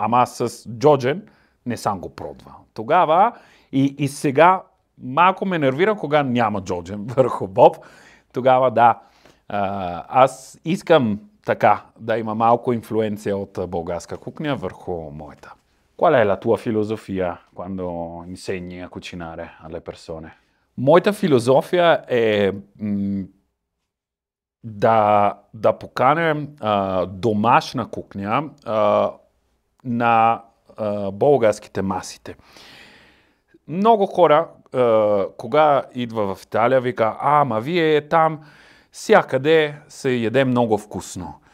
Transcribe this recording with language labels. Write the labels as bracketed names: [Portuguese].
[Bulgarian] Ама с джоджен не съм го пробвал. Тогава и сега малко ме нервира, кога няма джоджен върху боб. Тогава да, аз искам така да има малко инфлуенция от българска кухня върху моята. [Italian] Qual è la tua filosofia quando insegni a cucinare alle persone? [Bulgarian] Моята философия е да поканем домашна кухня на българските масите. Много хора, кога идва в Италия, вика, ама вие там всякъде се яде много вкусно.